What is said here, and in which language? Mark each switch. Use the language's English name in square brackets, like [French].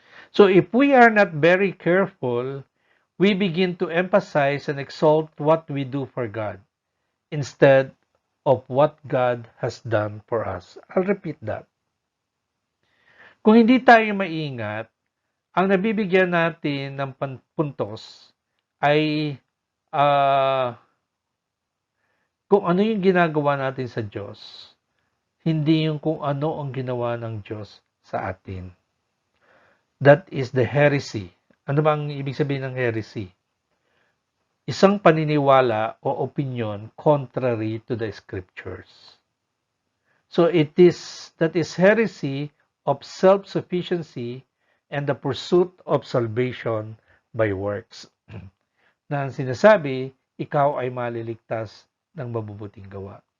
[English] So if we are not very careful, we begin to emphasize and exalt what we do for God instead of what God has done for us. I'll repeat that. [Filipino] Kung hindi tayo maingat, ang nabibigyan natin ng puntos ay kung ano yung ginagawa natin sa Diyos, hindi yung kung ano ang ginawa ng Diyos sa atin. [English] That is the heresy. [Filipino] Ano ba ang ibig sabihin ng heresy? Isang paniniwala o [English] opinion contrary to the scriptures. So that is heresy of self-sufficiency and the pursuit of salvation by works. [Filipino] Na ang sinasabi, ikaw ay maliligtas ng mabubuting gawa.